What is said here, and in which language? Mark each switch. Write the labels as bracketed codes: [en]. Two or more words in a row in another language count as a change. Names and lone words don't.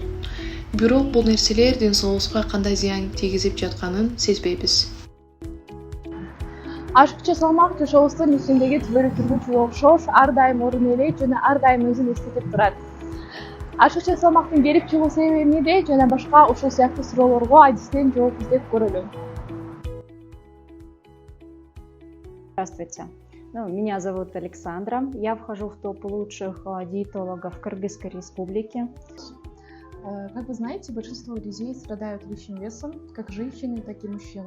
[ky] Бирок бул нерселер ден соолугубузга кандай зыян тийгизип жатканын сезбейбиз. Ашыкча салмак жашообуздун ичиндеги түбөлүк түргүчүгө окшош ар дайым орун ээлейт жана ар дайым өзүн эстетип турат. Ашыкча салмактын келип чыгуу себеби эмнеде жана башка ушул сыяктуу суроолорго адистен жооп издеп көрөлү. [ru] Здравствуйте. Меня зовут Александра. Я вхожу в топ лучших диетологов Кыргызской республики. Как вы знаете, большинство людей страдают лишним весом, как женщины, так и мужчины.